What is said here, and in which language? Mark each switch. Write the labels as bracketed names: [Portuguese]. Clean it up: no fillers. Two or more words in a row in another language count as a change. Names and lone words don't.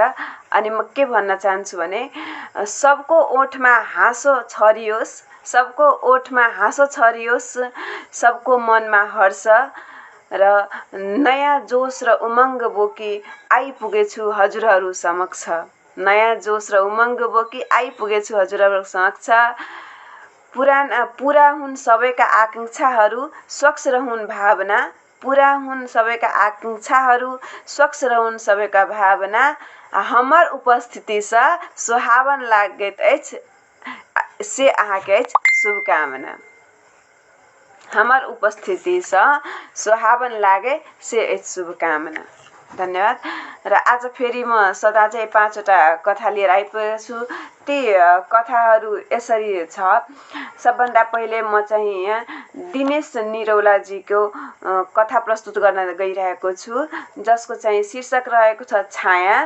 [Nepali] अनि म के भन्न चाहन्छु भने सबको ओठमा हाँसो छरियोस्, सबको ओठमा हाँसो छरियोस्, सबको मनमा हर्ष र नयाँ जोस र उमङ्ग बोकी आइपुगेछु हजुरहरू समक्ष। नयाँ जोस र उमङ्ग बोकी आइपुगेछु हजुरहरू समक्ष। पुरा हुन् सबैका आकांक्षाहरू, स्वच्छ रहून् भावना। पुरा हुन् सबैका आकांक्षाहरू, स्वच्छ रहून् सबैका भावना। [Maithili] हमर उपस्थिति सँ सुहावन लागैत अछि से अहाँके अछि शुभकामना। हमर उपस्थिति सँ सुहावन लागे से अछि शुभकामना। [Nepali] धन्यवाद। र आज फेरि म सदा चाहिँ 5वटा कथा लिएर आइपुगेको छु। ती कथाहरू यसरी छ। सबभन्दा पहिले म चाहिँ यहाँ दिनेश निरौलाजीको कथा प्रस्तुत गर्न गइरहेको छु, जसको चाहिँ शीर्षक रहेको छ छाया।